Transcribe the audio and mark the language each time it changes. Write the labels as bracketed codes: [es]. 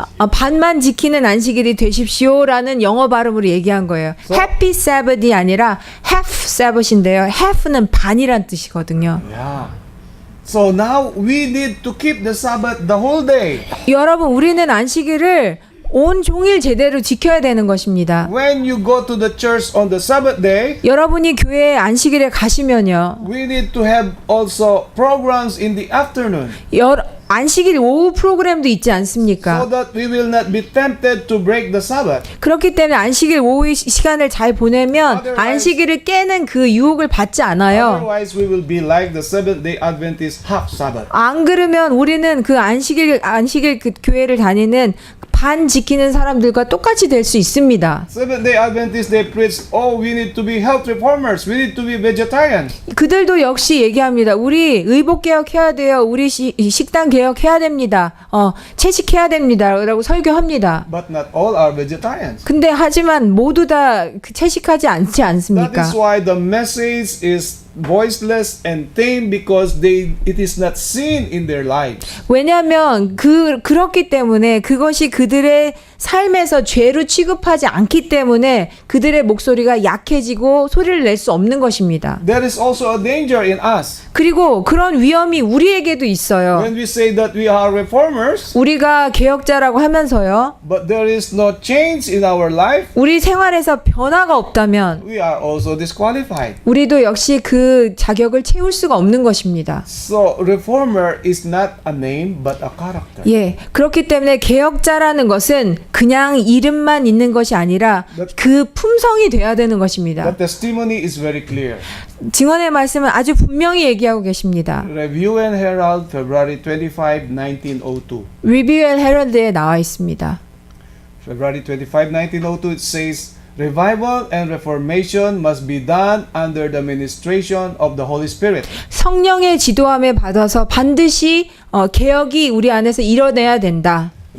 [ko] 반만 지키는 안식일이 되십시오라는 영어 발음으로 얘기한 거예요. Happy Sabbath이 아니라 Half Sabbath인데요. Half는 반이란 뜻이거든요. [en] Yeah. So now we need to keep the Sabbath the whole day. [ko] 여러분, 우리는 안식일을 온 종일 제대로 지켜야 되는 것입니다. [en] When you go to the church on the Sabbath day, [ko] 여러분이 교회에 안식일에 가시면요. [en] we need to have also programs in the afternoon [ko] 안식일 오후 프로그램도 있지 [en] so [ko] 않습니까? [en] that we will not be tempted to break the Sabbath. [ko] 그렇기 때문에 안식일 오후 시간을 잘 보내면 [en] Otherwise- [ko] 안식일을 깨는 그 유혹을 받지 않아요. [en] Otherwise, we will be like the Seventh-day Adventist half Sabbath. [ko] 안 그러면 우리는 그 안식일 그 교회를 다니는 반 지키는 사람들과 똑같이 될 수 있습니다. [en] Seventh-day Adventists, they preach, oh, we need to be health reformers. We need to be vegetarian. [ko] 그들도 역시 얘기합니다. 우리 의복 개혁해야 돼요. 우리 식단 개혁해야 됩니다. 채식해야 됩니다라고 설교합니다. [en] But not all are vegetarians. [ko] 근데 하지만 모두 다 채식하지 않지 [en] That [ko] 않습니까? [en] is why the message is voiceless and tame because it is not seen in their lives. [ko] 왜냐하면 그렇기 때문에 그것이 그들의 삶에서 죄로 취급하지 않기 때문에 그들의 목소리가 약해지고 소리를 낼 수 없는 것입니다. [en] There is also a danger in us. [ko] 그리고 그런 위험이 우리에게도 있어요. [en] When we say that we are reformers, [ko] 우리가 개혁자라고 하면서요. [en] but there is no change in our life, [ko] 우리 생활에서 변화가 없다면 [en] we are also disqualified. [ko] 우리도 역시 그 자격을 채울 수가 없는 것입니다. [en] So reformer is not a name but a character. [ko] 예, 그렇기 때문에 개혁자라는 것은 그냥 이름만 있는 것이 아니라 그 품성이 돼야 되는 것입니다. [en] The testimony is very clear. [ko] 증언의 말씀은 아주 분명히 얘기하고 계십니다. [en] Review and Herald, February 25, 1902. [ko] 리뷰 앤 헤럴드에 나와 있습니다. [en] February 25, 1902, it says, Revival and reformation must be done under the ministration of the Holy Spirit. [ko] 성령의 지도함에 받아서 반드시 개혁이 우리 안에서 이뤄져야 된다.